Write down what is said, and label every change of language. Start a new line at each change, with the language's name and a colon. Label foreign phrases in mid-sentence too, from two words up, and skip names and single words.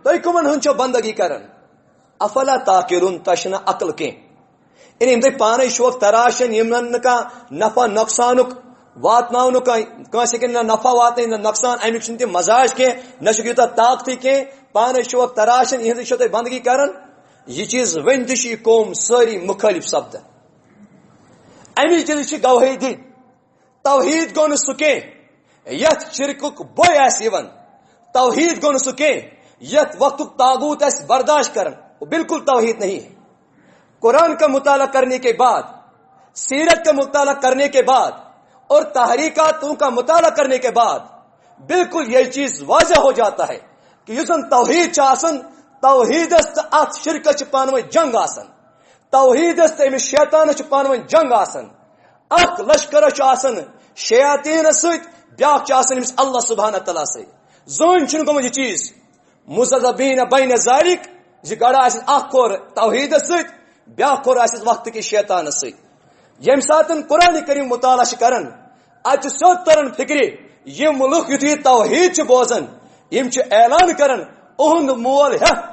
Kashmiri: تُہۍ کٕمن ہٕنٛز چھو بندگی کران
Arabic: افلا تاقلون
Kashmiri: تۄہہِ چھنہٕ عقل کینٛہہ یعنی یم تۄہہِ پانے شوق تراشن یمن نہٕ کانٛہہ نفع نۄقصانُک واتناونُک کٲنٛسہِ ہیٚکن نہ نفع واتنٲیِتھ نہ نۄقصان امیُک چھُنہٕ تِم مزاج کینٛہہ نہ چھُکھ یوٗتاہ طاقتٕے کینٛہہ پانے شوق تراشن یِہنٛزٕے چھو تُہۍ بندگی کران یہ چیز ؤنۍ تہِ چھِ یہِ قوم سٲری مُخٲلِف سپدان امی چیز چھِ گوٲہی دِنۍ توحید گوٚو نہٕ سُہ کینٛہہ یتھ شرکُک بوے آسہِ یِوان توحید گوٚو نہٕ سُہ کینٛہہ یتھ وقتُک تاغوت آسہِ برداشت
Urdu: کران وہ بالکل توحید نہیں ہے قرآن کا مطالعہ کرنے کے بعد سیرت کا مطالعہ کرنے کے بعد اور تحریکاتوں کا مطالعہ کرنے کے بعد بالکل یہ
Kashmiri: چیز واضح ہو جاتا ہے کہ یُس زن توحید چھُ آسان توحیدس تہٕ اتھ شرکس چھُ پانہٕ ؤنۍ جنگ آسان توحیدس تہٕ أمِس شیطانس چھُ پانہٕ ؤنۍ جنگ آسان اکھ لشکرس چھُ آسان شیاطیٖنس سۭتۍ بیاکھ امس
Arabic: اللہ سبحانہ تعالیٰ
Kashmiri: سی زون چھ گومت یہ چیز
Arabic: مذبذبین بین ذالک
Kashmiri: گڑا اخ کور توحید ست بیاکھ کور وقت کس شیطان ست یم سات قرآن کریم مطالعہ کران ات سیود تران فکر یم لوگ یتھ توحید بوزان یم اعلان کران اہند مول ہے